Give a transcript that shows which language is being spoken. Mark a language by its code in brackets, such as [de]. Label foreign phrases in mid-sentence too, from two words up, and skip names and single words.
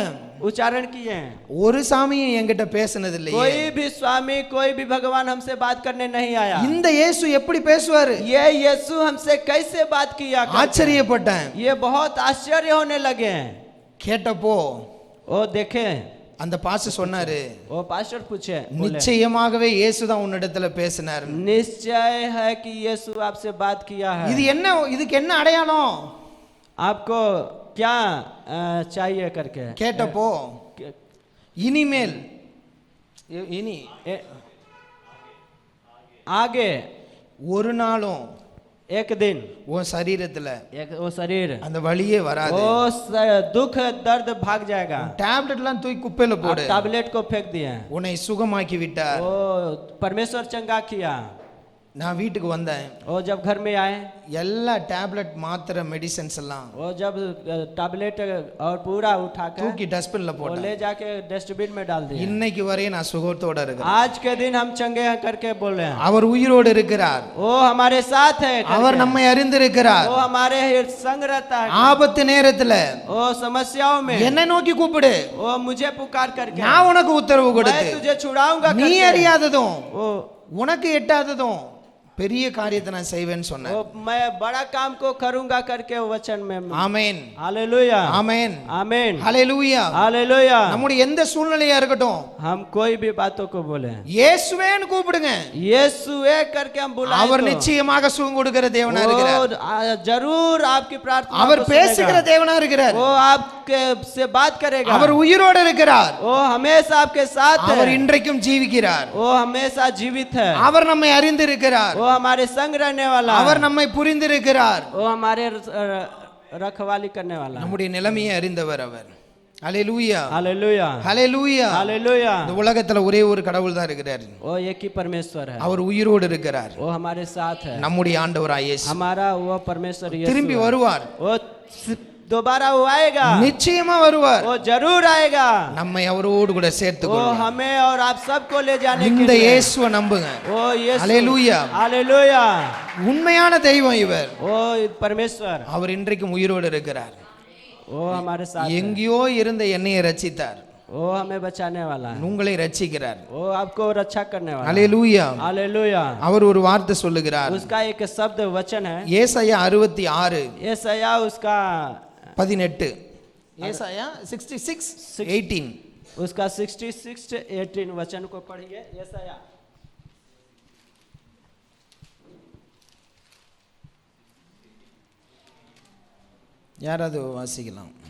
[hi] उच्चारण किए हैं [ta] ஒரு சாமியும் என்கிட்ட பேசினது இல்லையே [hi] कोई भी स्वामी कोई भी भगवान हमसे बात करने नहीं आया [ta] இந்த இயேசு எப்படி பேசுவாரு [hi] ये यीशु हमसे कैसे बात किया करते हैं? [ta] ஆச்சரியப்பட்டேன் [hi] ये बहुत आश्चर्य होने लगे हैं [ta] கேட்டப்போ [hi] वो देखे [ta] அந்த பாஸ்டர் சொன்னாரு [hi] वो पास्टर पूछे बोले, [ta] நிச்சயமாகவே இயேசுதான் உன்னிடத்துல பேசினார் [hi] निश्चय है कि यीशु आपसे बात किया है [ta] இது என்ன இதுக்கு என்ன அடையாளம் [hi] आपको क्या चाहिए करके [ta] கேட்டப்போ இனிமேல் இனி [hi] आगे [ta] ஒரு நாளும் [hi] एक दिन [ta] உன் சரீரத்துல [hi] एक वो शरीर [ta] அந்த வலியே வராது [hi] वो दुख दर्द भाग जाएगा [ta] டேப்லெட்லாம் தூக்கி குப்பையில போடு [hi] टैबलेट को फेंक दिए [ta] உன்னை சுகமாக்கி விட்டார் [hi] वो परमेश्वर चंगा किया [ta] நான் வீட்டுக்கு வந்தேன் [hi] वो जब घर में आए [ta] எல்லா டேப்லெட் மாத்திரை மெடிசன்ஸ் எல்லாம் [hi] वो जब टैबलेट और पूरा उठाकर [ta] தூக்கி டஸ்ட்பின்ல [hi] वो [ta] போட்டேன் [hi] ले जाके डस्टबिन में डाल दिया [ta] இன்னைக்கு வரையும் நான் சுகத்தோட இருக்கேன் [hi] आज के दिन हम चंगे हैं करके बोले हैं [ta] அவர் உயிரோடு இருக்கிறார் [hi] वो हमारे साथ है करके। [ta] அவர் நம்மை அறிந்திருக்கிறார் [hi] वो हमारे संग रहता है [ta] ஆபத்து நேரத்துல [hi] वो समस्याओं में [ta] என்னை நோக்கி கூப்பிடு [hi] वो मुझे पुकार करके [ta] நான் உனக்கு உத்தரவு [hi] मैं [ta] கொடுத்து [hi] तुझे छुड़ाऊंगा [ta] நீ [hi] करके। [ta] அறியாததும் [hi] वो [ta] உனக்கு எட்டாததும் பெரிய காரியத்தை நான் செய்வேன்னு சொன்னேன் [hi] वो मैं बड़ा काम को करूंगा करके वो वचन में [ta] ஆமென் [hi] हालेलुया [ta] ஆமென் [hi] आमीन [ta] ஹalleluya [hi] हालेलुया [ta] நம்முடைய எந்த சூழ்நிலையா இருக்கட்டும் [hi] हम कोई भी बातों को बोले [ta] இயேசுவேன்னு கூப்பிடுங்க [hi] यीशुए करके हम बुलाएं [ta] அவர் [hi] तो [ta] நிச்சயமாக சுகம் கொடுக்கிற தேவனா இருக்கிறார் [hi] वो जरूर आपकी प्रार्थना [ta] அவர் [hi] को [ta] பேசுகிற [hi] सुनेगा। [ta] தேவனா இருக்கிறார் [hi] वो आपके से बात करेगा [ta] அவர் உயிரோடு இருக்கிறார் [hi] वो हमेशा आपके साथ [ta] அவர் [hi] है [ta] இன்றைக்கும் ஜீவிக்கிறார் [hi] वो हमेशा जीवित है [ta] அவர் நம்மை அறிந்திருக்கிறார் [hi] वो हमारे संग रहने वाला है [ta] அவர் நம்மை புரிந்திருக்கிறார் [hi] वो हमारे रखवाली करने वाला है [ta] நம்முடைய நிலைமையை அறிந்தவர் அவர் ஹalleluya [hi] हालेलुया [ta] ஹalleluya [hi] हालेलुया [ta] இந்த உலகத்துல ஒரே ஒரு கடவுள் தான் இருக்கிறார் [hi] वो एक ही परमेश्वर है [ta] அவர் உயிரோடு இருக்கிறார் [hi] वो हमारे साथ है [ta] நம்முடைய ஆண்டவராய் இயேசு [hi] हमारा वो परमेश्वर यीशु [ta] திரும்பி [hi] है। [ta] வருவார் [hi] वो दोबारा वो आएगा [ta] நிச்சயமா வருவார் [hi] वो जरूर आएगा [ta] நம்மை அவரோடு கூட [hi] वो [ta] சேர்த்துக்கொள்வார் [hi] हमें और आप सबको ले जाने के [ta] இந்த [hi] लिए [ta] இயேசுவை நம்புங்க [hi] वो यीशु हालेलुया हालेलुया [ta] உண்மையான தெய்வம் இவர் [hi] वो परमेश्वर [ta] அவர் இன்றைக்கும் உயிரோடு இருக்கிறார் [hi] वो हमारे साथ है। [ta] எங்கேயோ இருந்த என்னையை ரட்சித்தார் [hi] वो हमें बचाने वाला है [ta] உங்களை ரட்சிக்கிறார் [hi] वो आपको रक्षा करने वाला है [ta] ஹalleluya [hi] हालेलुया [ta] அவர் ஒரு வார்த்தை சொல்லுகிறார் [hi] उसका एक शब्द वचन है [ta] ஏசாயா 66 [hi] यशायाह उसका [ta] 18 ஏசாயா 66:18 [hi] उसका 66:18 वचन को पढ़िए यशायाह [ta] யாராவது வாசிக்கலாம்